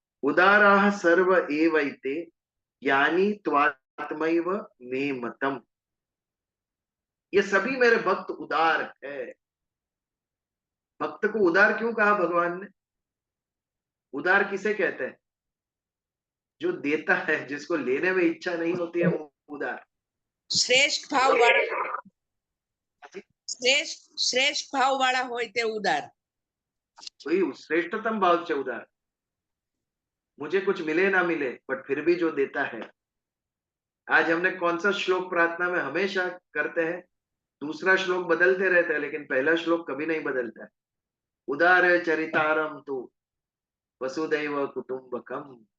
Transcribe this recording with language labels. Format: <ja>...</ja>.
<sa>उदाराः सर्व एवैते ज्ञानी त्वात्मैव मे मतम।</sa> <hi>ये सभी मेरे भक्त उदार है। भक्त को उदार क्यों कहा भगवान ने? उदार किसे कहते हैं? जो देता है, जिसको लेने में इच्छा नहीं होती है, वो उदार।</hi> <gu>શ્રેષ્ઠ ભાવ વાળા શ્રેષ્ઠ ભાવ વાળા હોય તે ઉદાર.</gu> <hi>वही श्रेष्ठतम भाव से उदार। मुझे कुछ मिले ना मिले, बट फिर भी जो देता है। आज हमने कौन सा श्लोक प्रार्थना में हमेशा करते हैं? दूसरा श्लोक बदलते रहते हैं, लेकिन पहला श्लोक कभी नहीं बदलता है।</hi> <sa>उदार चरितारम तु वसुदैव कुटुंबकम।</sa>